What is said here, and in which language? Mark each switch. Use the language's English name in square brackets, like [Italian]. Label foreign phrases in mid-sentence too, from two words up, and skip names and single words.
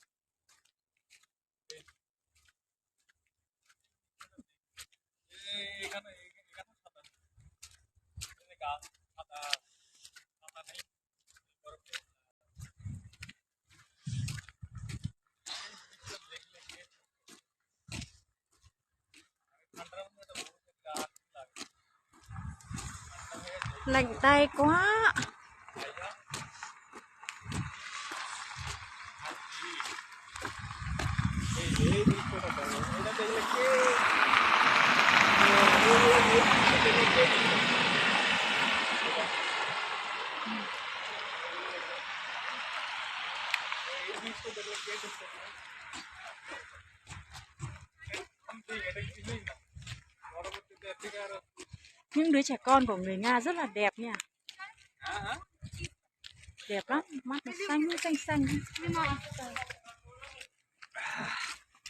[Bangla] এখানে এখানে সাদা, এখানে গাছ সাদা, সাদা নেই, বরফ দেখলে ঠান্ডার মধ্যে একটা বরফ দেখলে আর কি লাগে। [Vietnamese] Lạnh tay quá. [Bangla] এই দৃশ্যটা দেখো, এটা দেখলে কে এই দৃশ্য দেখলে কে করতে পারে? এটা কিছুই না, পরবর্তীতে থেকে আর [Vietnamese] Những đứa trẻ con của người Nga rất là đẹp nha. [Bangla] হ্যাঁ হ্যাঁ [Vietnamese] Đẹp lắm, mắt nó xanh xanh xanh.